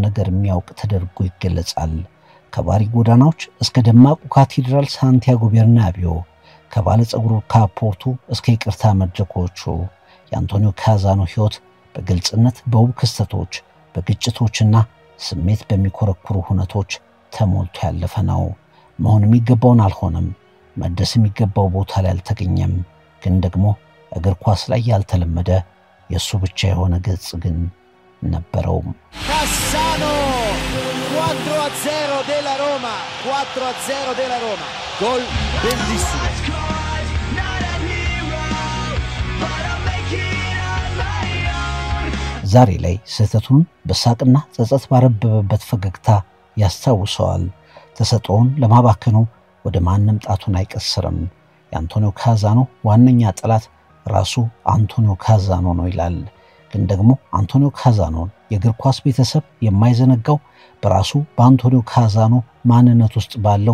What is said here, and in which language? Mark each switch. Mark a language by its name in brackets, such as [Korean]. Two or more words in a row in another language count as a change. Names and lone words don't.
[Amharic] ነገር የሚያውቅ ተደርጎ ይገለጻል። ከባሪ ጎዳናዎች እስከ ደማቁ ካቴድራል ሳንቲያጎ ቤርናቢዮ፣ ከባለ ጸጉሩ ካፖርቱ እስከ ይቅርታ መድረኮቹ የአንቶኒዮ ካዛኖ ሕይወት በግልጽነት በውብ ክስተቶች በግጭቶችና ስሜት በሚኮረኩሩ ሁነቶች ተሞልቶ ያለፈ ነው። መሆን የሚገባውን አልሆነም፣ መደስ የሚገባው ቦታ ላይ አልተገኘም። ግን ደግሞ እግር ኳስ ላይ ያልተለመደ የሱ ብቻ የሆነ ገጽ ግን ነበረው። [Italian] Cassano 4-0 della Roma, 4-0 della Roma. Gol bellissimo. [Amharic] ዛሬ ላይ ስህተቱን በሳቅና ጸጸት ባረበበበት ፈገግታ ያስታውሰዋል። ተሰጥኦውን ለማባከኑ ወደ ማንም ጣቱን አይቀስርም። የአንቶኒዮ ካዛኖ ዋነኛ ጠላት ራሱ አንቶኒዮ ካዛኖ ነው ይላል። ግን ደግሞ አንቶኒዮ ካዛኖን የእግር ኳስ ቤተሰብ የማይዘነጋው በራሱ በአንቶኒዮ ካዛኖ ማንነት ውስጥ ባለው